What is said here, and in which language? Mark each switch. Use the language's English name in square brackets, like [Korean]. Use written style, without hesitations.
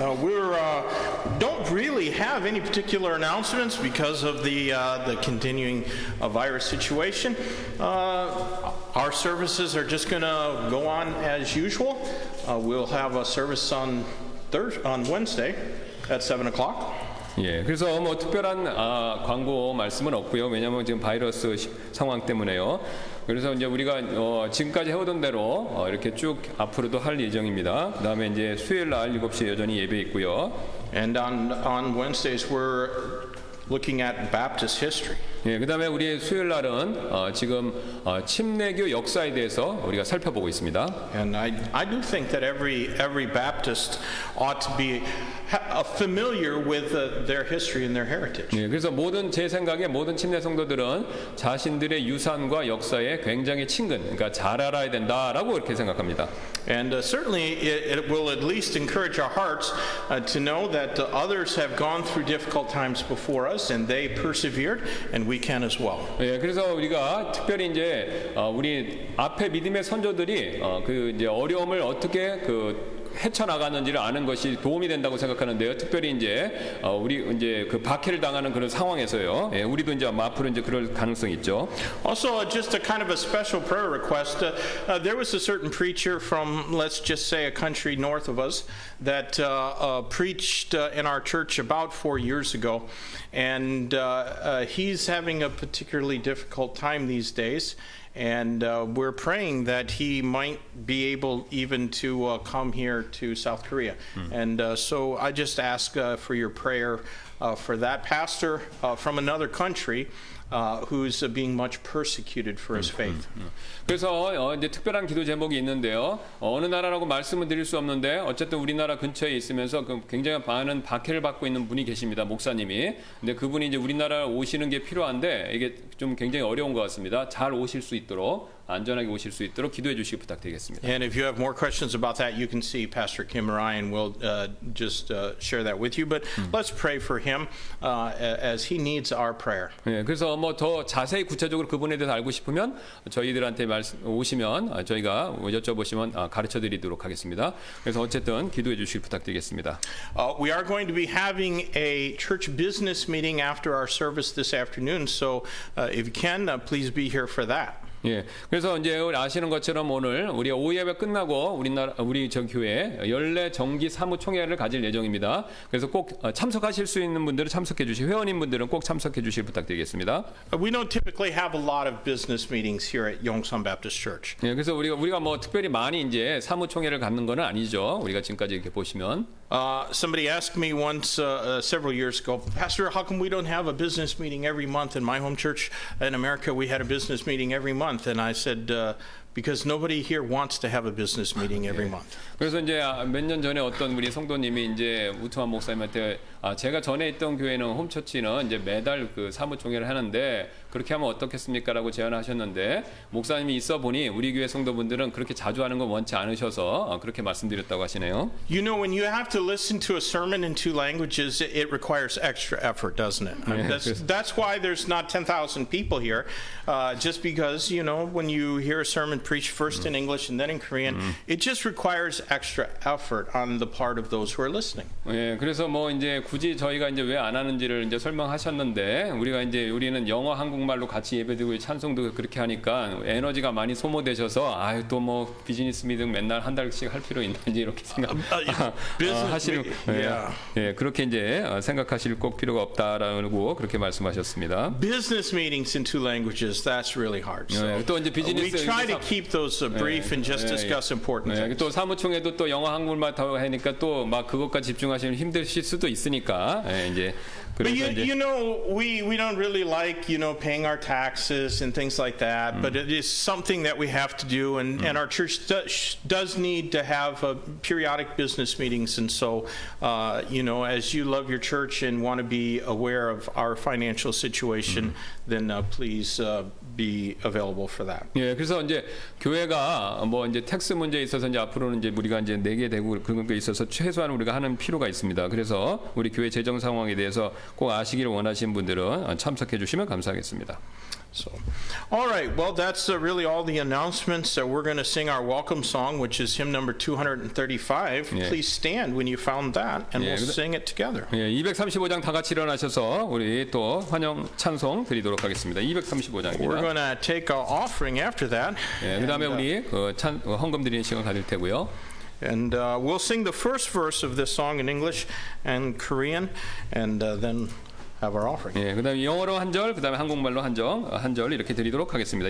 [English] We don't really have any particular announcements because of the continuing virus situation. Our services are just going to go on as usual. We'll have a service on Wednesday at 7 o'clock. [Korean] 예, 그래서 뭐 특별한 광고 말씀은 없고요. 왜냐하면 지금 바이러스 상황 때문에요. 그래서 이제 우리가 지금까지 해오던 대로 이렇게 쭉 앞으로도 할 예정입니다. 그다음에 이제 수요일 날 7시에 여전히 예배 있고요. [English] And on Wednesdays we're looking at Baptist history. [Korean] 예, 그다음에 우리 수요일 날은 지금 침례교 역사에 대해서 우리가 살펴보고 있습니다. [English] And I do think that every Baptist ought to be familiar with their history and their heritage. [Korean] 예, 그래서 제 생각에 모든 침례 성도들은 자신들의 유산과 역사에 굉장히 친근, 그러니까 잘 알아야 된다라고 이렇게 생각합니다. [English] And certainly it will at least encourage our hearts to know that others have gone through difficult times before us and they persevered and we can as well. [Korean] 예, 그래서 우리가 특별히 이제 우리 앞에 믿음의 선조들이 그 이제 어려움을 어떻게 헤쳐나가는지를 아는 것이 도움이 된다고 생각하는데요. 특별히 이제 우리 이제 그 박해를 당하는 그런 상황에서요. 예, 우리도 이제 앞으로 이제 그럴 가능성이 있죠. [English] Also, just a kind of a special prayer request. There was a certain preacher from, let's just say, a country north of us that preached in our church about 4 years ago, and he's having a particularly difficult time these days. And we're praying that he might be able even to come here to South Korea. And so I just ask for your prayer for that pastor from another country who's being much persecuted for his faith. [Korean] 그래서 이제 특별한 기도 제목이 있는데요. 어느 나라라고 말씀을 드릴 수 없는데 어쨌든 우리나라 근처에 있으면서 굉장히 많은 박해를 받고 있는 분이 계십니다. 목사님이. 근데 그분이 이제 우리나라 오시는 게 필요한데 이게 좀 굉장히 어려운 것 같습니다. 잘 오실 수 있도록 안전하게 오실 수 있도록 기도해 주시기 부탁드리겠습니다. [English] And if you have more questions about that, you can see Pastor Kim Ryan will just share that with you. But let's pray for him as he needs our prayer. [Korean] 예, 그래서 뭐 더 자세히 구체적으로 그분에 대해서 알고 싶으면 저희들한테 오시면 저희가 여쭤보시면 가르쳐 드리도록 하겠습니다. 그래서 어쨌든 기도해 주시기 부탁드리겠습니다. [English] We are going to be having a church business meeting after our service this afternoon. So if you can, please be here for that. [Korean] 예, 그래서 이제 아시는 것처럼 오늘 우리 오후 예배 끝나고 우리 저 교회 연례 정기 사무총회를 가질 예정입니다. 그래서 꼭 참석하실 수 있는 분들은 참석해 주시고 회원인 분들은 꼭 참석해 주시길 부탁드리겠습니다. [English] We don't typically have a lot of business meetings here at Yongsan Baptist Church. [Korean] 예, 그래서 우리가 뭐 특별히 많이 이제 사무총회를 갖는 건 아니죠. 우리가 지금까지 이렇게 보시면. [English] Somebody asked me once several years ago, Pastor, how come we don't have a business meeting every month? In my home church in America, we had a business meeting every month. And I said, because nobody here wants to have a business meeting every month. [Korean] 그래서 이제 몇 년 전에 어떤 우리 성도님이 이제 우트만 목사님한테 제가 전에 있던 교회는 홈처치는 이제 매달 그 사무총회를 하는데 그렇게 하면 어떻겠습니까라고 제안하셨는데 목사님이 있어 보니 우리 교회 성도분들은 그렇게 자주 하는 건 원치 않으셔서 그렇게 말씀드렸다고 하시네요. [English] You know, when you have to listen to a sermon in 2 languages, it requires extra effort, doesn't it? I mean, that's why there's not 10,000 people here, just because, you know, when you hear a sermon preached first in English and then in Korean, it just requires extra effort on the part of those who are listening. [Korean] 예, 그래서 뭐 이제 굳이 저희가 이제 왜 안 하는지를 이제 설명하셨는데 우리는 영어 한국말로 같이 예배드리고 찬송도 그렇게 하니까 에너지가 많이 소모되셔서 아유 또 뭐 비즈니스 미팅 맨날 한 달씩 할 필요 있는지 이렇게 하시는 예, 그렇게 이제 생각하실 꼭 필요가 없다라고 그렇게 말씀하셨습니다. [English] Business meetings in 2 languages, that's really hard. So [Korean] 또 이제 비즈니스 [English] we try to keep those brief and just discuss important things. [Korean] 또 사무총회도 또 영어 한국말 다 하니까 또 막 그것까지 집중하시면 힘드실 수도 있으니까 이제 [English] But you know, we don't really like, you know, paying our taxes and things like that. But it is something that we have to do, and our church does need to have periodic business meetings. And so, you know, as you love your church and want to be aware of our financial situation, then please be available for that. [Korean] 예, 그래서 이제 교회가 뭐 이제 텍스 문제에 있어서 이제 앞으로는 이제 우리가 이제 내게 되고 그런 게 있어서 최소한 우리가 하는 필요가 있습니다. 그래서 우리 교회 재정 상황에 대해서 꼭 아시기를 원하시는 분들은 참석해 주시면 감사하겠습니다. [English] So, all right. Well, that's really all the announcements. We're going to sing our welcome song, which is hymn number 235. Yeah. Please stand when you found that, and we'll sing it together. [Korean] 예, 235장 다 같이 일어나셔서 우리 또 환영 찬송 드리도록 하겠습니다. 235장입니다. [English] We're going to take our offering after that. [Korean] 예, 그다음에 우리 헌금 드리는 시간 가질 테고요. [English] And we'll sing the first verse of this song in English and Korean, and then have our offering. [Korean] 예, 그다음에 영어로 한 절, 그다음에 한국말로 한 절 이렇게 드리도록 하겠습니다.